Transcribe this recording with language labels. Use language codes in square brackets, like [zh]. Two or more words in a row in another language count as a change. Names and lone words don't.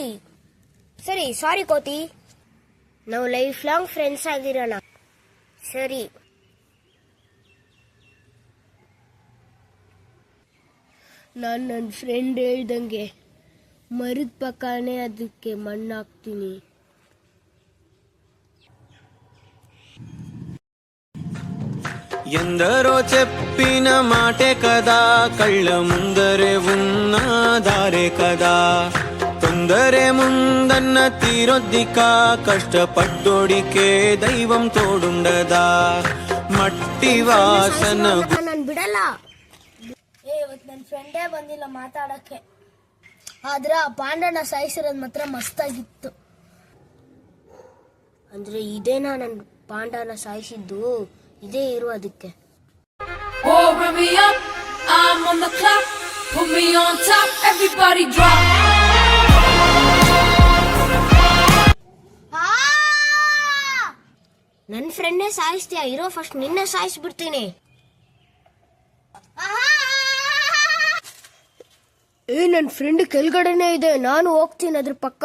[kn] ಸರಿ, ಸಾರಿ ಕೋತಿ. ನಾವು [en] life long friends [kn] ಆಗಿರೋಣ. ಸರಿ. ನಾನು ನನ್ನ ಫ್ರೆಂಡ್ ಹೇಳ್ದಂಗೆ ಮರದ ಪಕ್ಕನೇ ಅದಕ್ಕೆ ಮಣ್ಣು ಹಾಕ್ತೀನಿ. [te] ఎందరో చెప్పిన మాటే కదా కళ్ళ ముందరే ఉన్న దారే కదా. తొందరే ముందన్న తీరొద్దిక కష్టపడ్డోడికే దైవం తోడుండదా. మట్టి వాసన [kn] ನಾನು ಬಿಡಲ್ಲ. ಇವತ್ತು ನನ್ನ ಫ್ರೆಂಡೇ ಬಂದಿಲ್ಲ ಮಾತಾಡಕ್ಕೆ. ಆದ್ರೆ ಆ ಪಾಂಡನ ಸಾಯಿಸಿರೋದು ಮಾತ್ರ ಮಸ್ತಾಗಿತ್ತು. ಅಂದ್ರೆ ಇದೇನಾ ನನ್ನ ಪಾಂಡನ ಸಾಯಿಸಿದ್ದು? ಇದೇ ಇರು ಅದಕ್ಕೆ. [en] Hurry me up, I'm on the clock. Put me on top, everybody drop. [kn] ನನ್ನ ಫ್ರೆಂಡ್ನೇ ಸಾಯಿಸ್ತೀಯ? ಇರೋ ಫಸ್ಟ್ ನಿನ್ನೆ ಸಾಯಿಸ್ಬಿಡ್ತೀನಿ. ನನ್ನ ಫ್ರೆಂಡ್ ಕೆಳಗಡೆನೆ ಇದೆ, ನಾನು ಹೋಗ್ತೀನಿ ಅದ್ರ ಪಕ್ಕ.